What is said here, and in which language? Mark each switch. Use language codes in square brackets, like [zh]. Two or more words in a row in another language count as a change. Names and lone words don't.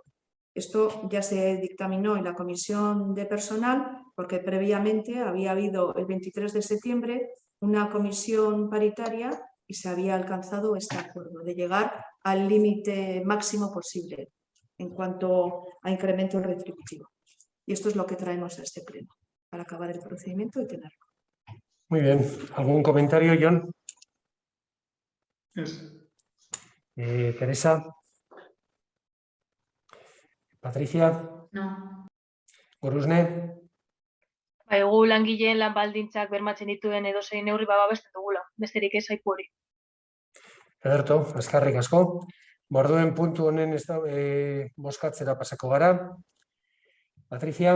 [es] Esto ya se dictaminó en la Comisión de Personal porque previamente había habido el 23 de septiembre una comisión paritaria y se había alcanzado este acuerdo de llegar al límite máximo posible en cuanto a incremento retributivo. Y esto es lo que traemos a este pleno para acabar el procedimiento y tenerlo. Muy bien. ¿Algún comentario, Jon? Es. Teresa. Patricia. No. Gurusne. [eu] Gu langileen lan baldintzak bermatzen dituen edozein neurri babesten dugula. Besterik ez aipu hori. Ederto, eskerrik asko. Orduen puntu honen bozkatzera pasako gara. Patricia.